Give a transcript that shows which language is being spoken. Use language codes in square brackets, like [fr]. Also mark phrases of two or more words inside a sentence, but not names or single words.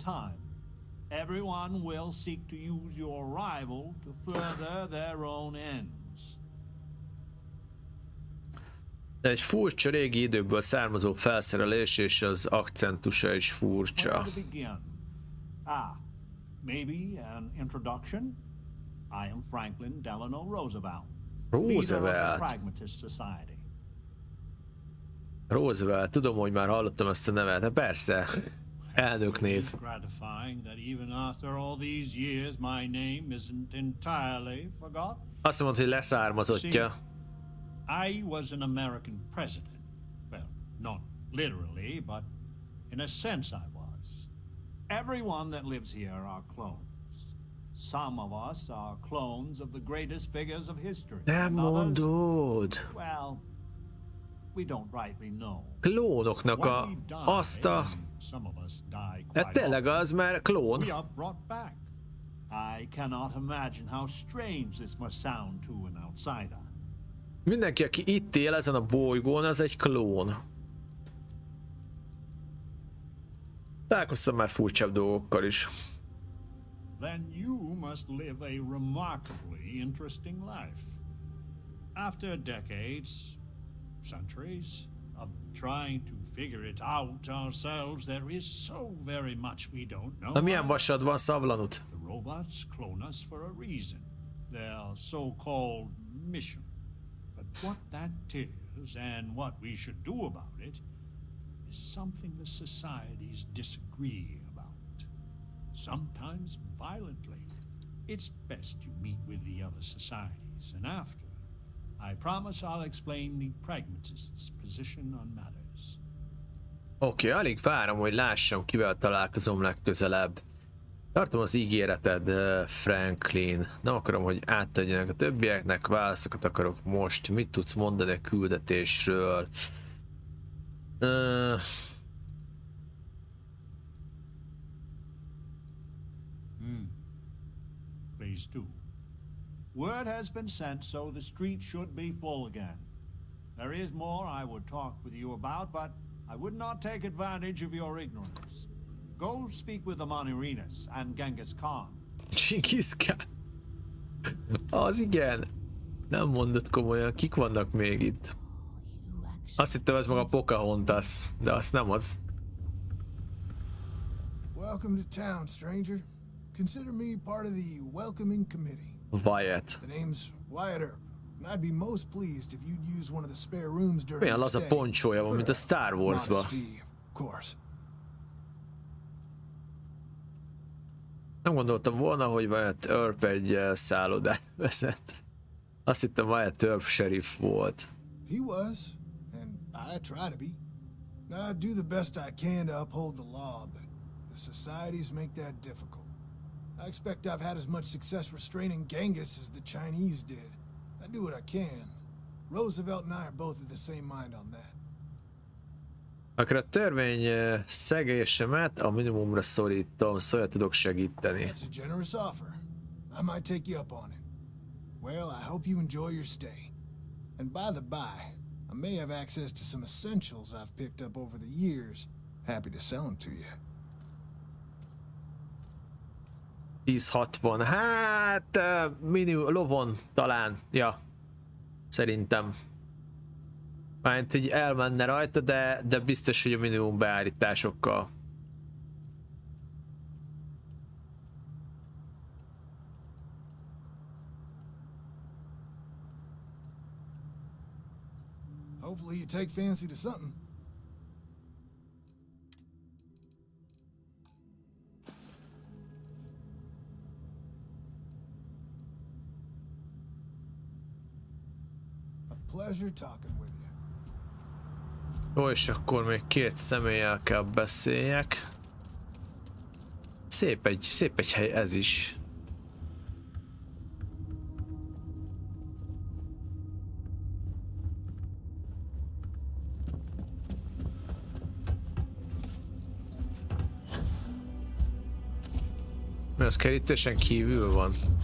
[hu] De egy furcsa régi időkből származó felszerelés, és az akcentusa is furcsa. [en] Maybe an introduction. I am Franklin Delano Roosevelt. Roosevelt. Roosevelt, [hu] tudom, hogy már hallottam ezt a nevet, de persze, elnöknév. Azt mondta, hogy leszármazottja. [en] I was an American president. Well, not literally, but in a sense I was. Everyone that lives here are clones. Some of us are clones of the greatest figures of history. [hu] Nem mondod. [en] Well, we don't rightly know. [hu] Klónoknak azt a... Ez tényleg az, mert klón. [en] We are brought back. I cannot imagine how strange this must sound to an outsider. [hu] Mindenki, aki itt él ezen a bolygón, az egy klón. Találkoztam már furcsább dolgokkal is. [en] Then you must live a remarkably interesting life. After decades, centuries of trying to figure it out ourselves, there is so very much we don't know. [hu] Na milyen vasad van, szavlanut? [en] The robots clone us for a reason. Their so-called mission. But what that is and what we should do about it is something the societies disagree about. Sometimes violently. It's best you meet with the other societies, and after, I promise I'll explain the pragmatists' position on matters. [hu] Oké, alig várom, hogy lássam, kivel találkozom legközelebb. Tartom az ígéreted, Franklin. Nem akarom, hogy átadjanak a többieknek, válaszokat akarok most. Mit tudsz mondani a küldetésről? [en] Please do. Word has been sent, so the street should be full again. There is more I would talk with you about, but I would not take advantage of your ignorance. Go speak with the Monirinas and Genghis Khan. G.Skill. [hu] Az igen. Nem mondod komolyan, kik vannak még itt? Azt hittem, ez maga Pocahontas, de azt nem az. [en] Welcome to town, stranger. Consider me part of the welcoming committee. Wyatt. The name's Wyatt Earp, and I'd be most pleased if you'd use one of the spare rooms during [hu] Milyen [en] your [hu] laza [en] stay. [hu] poncsója van, mint a Star Wars-ba. [en] Modest fee, of course. [hu] Nem gondoltam volna, hogy Wyatt Earp egy szállodát vezet. Azt hittem, Wyatt Earp sheriff volt. [en] He was, and I try to be. I do the best I can to uphold the law, but the societies make that difficult. I expect I've had as much success restraining Genghis as the Chinese did. I do what I can. Roosevelt and I are both of the same mind on that. [hu] Akkor a törvény szegésemet a minimumra szorítom, szóval tudok segíteni. [en] That's a generous offer. I might take you up on it. Well, I hope you enjoy your stay. And by the by, I may have access to some essentials I've picked up over the years. Happy to sell them to you. 10-60. [hu] Hát, lovon talán. Ja. Szerintem. Mármint így elmenne rajta, de biztos, hogy a minimum beállításokkal. [en] Hopefully you take fancy to something. A pleasure talking with you. [hu] Jó, és akkor még két személlyel kell beszéljek. Szép egy hely ez is. Mert az kerítésen kívül van.